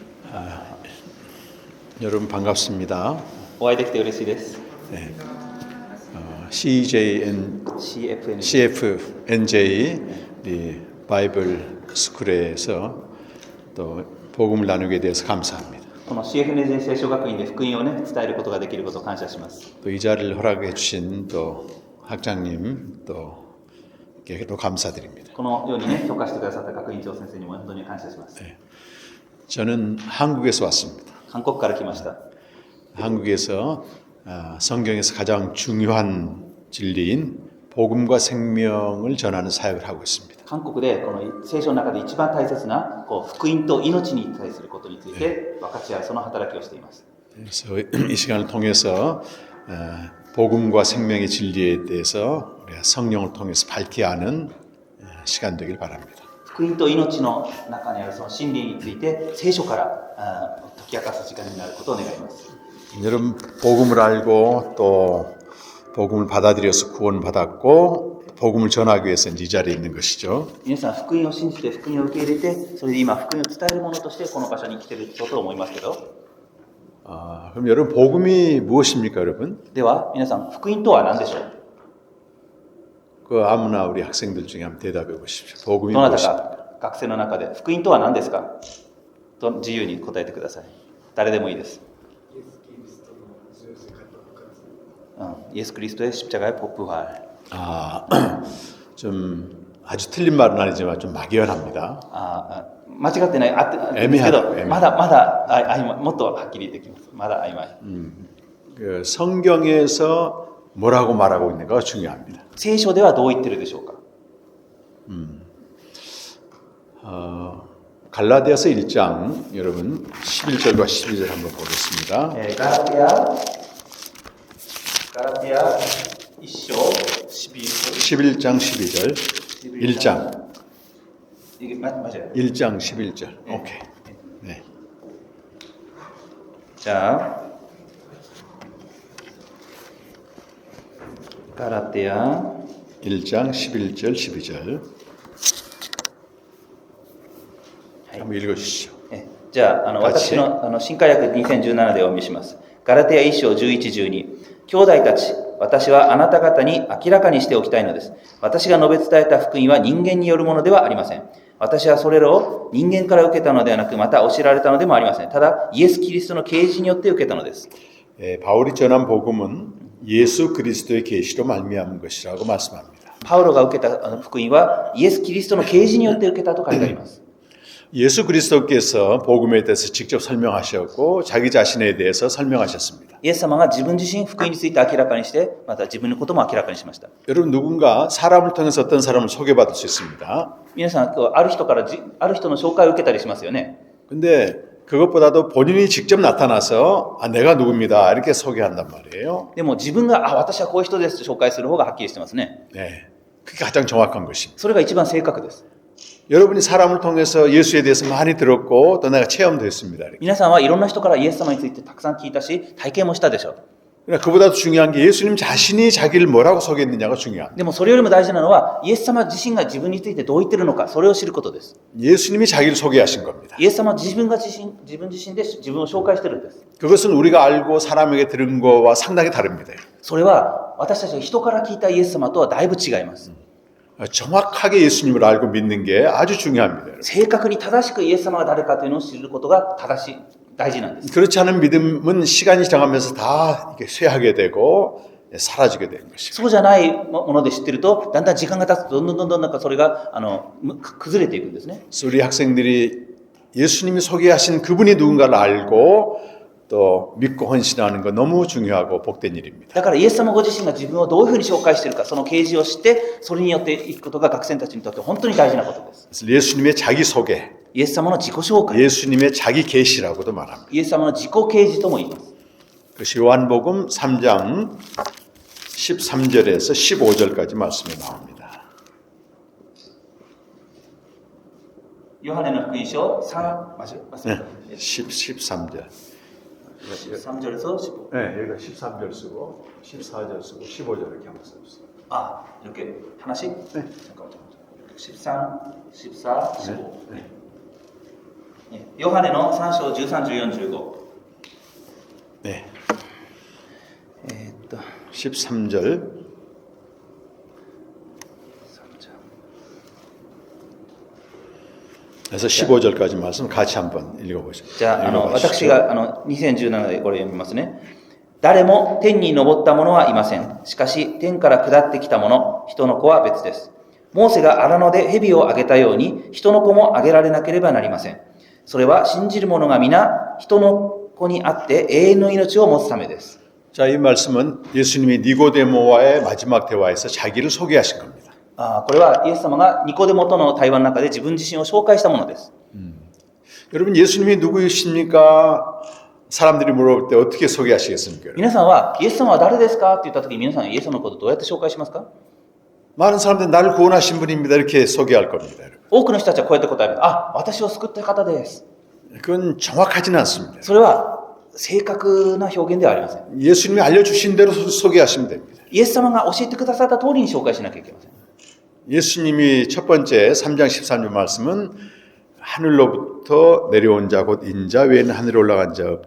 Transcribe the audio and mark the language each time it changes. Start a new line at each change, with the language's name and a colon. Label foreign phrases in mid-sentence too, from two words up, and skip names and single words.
Korean: 여러분 반갑습니다.
Japanese: お会いできて嬉しいです。
Korean: CFNJ 바이블 스쿨에서 또 복음을 나누게 돼서 감사합니다.
Japanese: この CFNJ 聖書学院で福音をね、伝えることができることを感謝します。
Korean: 또 이 자리를 허락해 주신 또 학장님 또께도 감사드립니다.
Japanese: このようにね、許可してくださった学院長先生にも本当に感謝します。
Korean: 저는 한국에서 왔습니다.
Japanese: 韓国から来ました。
Korean: 한국에서 성경에서 가장 중요한 진리인 복음과 생명을 전하는 사역을 하고 있습니다.
Japanese: 韓国でこの聖書の中で一番大切な福音と命に対することについて分かち合うその働きをしています。
Korean: 그래서 이 시간을 통해서 복음과 생명의 진리에 대해서 우리가 성령을 통해서 밝게 아는 시간 되길 바랍니다.
Japanese: 福音と命の中にあるその真理について聖書から解き明かす時間になることを願います。
Korean: 여러분 복음을 알고 또 복음을 받아들여서 구원받았고 복음을 전하기 위해서 이 자리에 있는 것이죠.
Japanese: 皆さん福音を信じて福音を受け入れてそれで今福音を伝えるものとしてこの場所に来ていると思いますけど
Korean: 그럼 여러분 복음이 무엇입니까, 여러분?
Japanese: では皆さん福音とは何でしょう
Korean: 그 아무나 우리 학생들 중에 한번 대답해 보십시오. 복음이
Japanese: どなた
Korean: 무엇입니까?
Japanese: か学生の中で福音とは何ですかと自由に答えてください。誰でもいいです。
Korean: イエス・キリスト 의 십자가의 부활. 좀 아주 틀린 말은 아니지만 좀 막연합니다.
Japanese: 間違ってないですけど、まだもっとはっきりできます。まだ曖昧。
Korean: 그 성경에서 뭐라고 말하고 있는가가 중요합니다.
Japanese: 聖書ではどう言ってるでしょうか。
Korean: 갈라디아서 1장 여러분 11절과 12절 한번 보겠습니다.
Japanese: ガラテヤ1章
Korean: 11장 12절 1장 맞아요. 1장 11절 오케이. 네. 자, 가라테야 1장 11절 12절 한번 읽어주시죠.
Japanese: じゃあ、私の新化訳2017でお見せします。ガラテヤ1章11、12。兄弟たち、私はあなた方に明らかにしておきたいのです。私が述べ伝えた福音は人間によるものではありません。私はそれらを人間から受けたのではなく、また教えられたのでもありません。ただ、イエス・キリストの啓示によって受けたのです。
Korean: 바울이 전한 복음은 예수 그리스도의 계시로 말미암은 것이라고 말씀합니다.
Japanese: パウロが受けた福音はイエス・キリストの啓示によって受けたと書いてあります。
Korean: 예수 그리스도께서 복음에 대해서 직접 설명하셨고 자기 자신에 대해서 설명하셨습니다.
Japanese: イエス様が自分自身福音について明らかにして、また自分のことも明らかにしました。
Korean: 여러분 누군가 사람을 통해서 어떤 사람을 소개받을 수 있습니다.
Japanese: 皆さん、ある人の紹介を受けたりしますよね。
Korean: 근데 그것보다도 본인이 직접 나타나서 내가 누굽니다 이렇게 소개한단 말이에요.
Japanese: でも自分が私はこういう人ですと紹介する方がはっきりしてますね。
Korean: 네, 그게 가장 정확한 것입니다.
Japanese: それが一番正確です。
Korean: 여러분이 사람을 통해서 예수에 대해서 많이 들었고 또 내가 체험도 했습니다.
Japanese: 皆さんはいろんな人からイエス様についてたくさん聞いたし、体験もしたでしょう。
Korean: 그러나 그보다도 중요한 게 예수님 자신이 자기를 뭐라고 소개했느냐가 중요합니다.
Japanese: でもそれよりも大事なのは、イエス様自身が自分についてどう言ってるのか、それを知ることです。
Korean: 예수님이 자기를 소개하신 겁니다.
Japanese: イエス様は自分自身で自分を紹介してるんです。
Korean: 그것은 우리가 알고 사람에게 들은 거와 상당히 다릅니다.
Japanese: それは私たちが人から聞いたイエス様とはだいぶ違います。
Korean: 정확하게 예수님을 알고 믿는 게 아주 중요합니다.
Japanese: 正確に正しくイエス様が誰かというのを知ることが大事なんです。
Korean: 그렇지 않은 믿음은 시간이 지나가면서 다 이렇게 쇠하게 되고 사라지게 되는 것입니다.
Japanese: そうじゃないもので知ってると、だんだん時間が経つとどんどんなんかそれが崩れていくんですね。
Korean: 우리 학생들이 예수님이 소개하신 그분이 누군가를 알고 또 믿고 헌신하는 거 너무 중요하고 복된 일입니다.
Japanese: だからイエス様ご自身が自分をどういうふうに紹介しているか、その啓示を知って、それによっていくことが学生たちにとって本当に大事なことです。
Korean: 그래서 예수님의 자기 소개,
Japanese: イエス様の自己紹介、
Korean: 예수님의 자기 계시라고도 말합니다.
Japanese: イエス様の自己啓示とも言います。
Korean: 그것이 요한복음 3장 13절에서 15절까지 말씀이 나옵니다.
Japanese: ヨハネの福音書3、
Korean: 네, 13절. 13절에서 15. 네, 여기가 13절 쓰고 14절 쓰고 15절 이렇게 한번 써주세요. 이렇게 하나씩? 네. 잠깐만. 13, 14, 15. 네.
Japanese: ヨハネの3章13、14、15。
Korean: 네. 3 13절. 그래서 15절까지 말씀 같이 한번 읽어보시죠.
Japanese: じゃあ、私が2017でこれ読みますね。誰も天に昇った者はいません。しかし、天から下ってきた者、人の子は別です。モーセが荒野で蛇をあげたように、人の子もあげられなければなりません。それは信じる者が皆、人の子にあって永遠の命を持つためです。
Korean: 자, 이 말씀은 예수님이 니고데모와의 마지막 대화에서 자기를 소개하신 겁니다.
Japanese: これはイエス様がニコデモとの対話の中で自分自身を紹介したものです。
Korean: 여러분, 예수님이 누구이십니까? 사람들이 물어볼 때 어떻게 소개하시겠습니까?
Japanese: 皆さんは、イエス様は誰ですかって言ったとき、皆さんイエス様のことをどうやって紹介しますか？
Korean: 많은 사람들이 나를 구원하신 분입니다. 이렇게 소개할 겁니다. 여러분.
Japanese: 多くの人たちはこうやって答える。あ、私を救った方です。
Korean: 그건 정확하지는 않습니다.
Japanese: それは正確な表現ではありません。
Korean: 예수님이 알려주신 대로 소개하시면 됩니다.
Japanese: イエス様が教えてくださった通りに紹介しなきゃいけません。
Korean: 예수님이 첫 번째 3장 13절 말씀은 하늘로부터 내려온 자 곧 인자 외에는 하늘에 올라간 자 없다.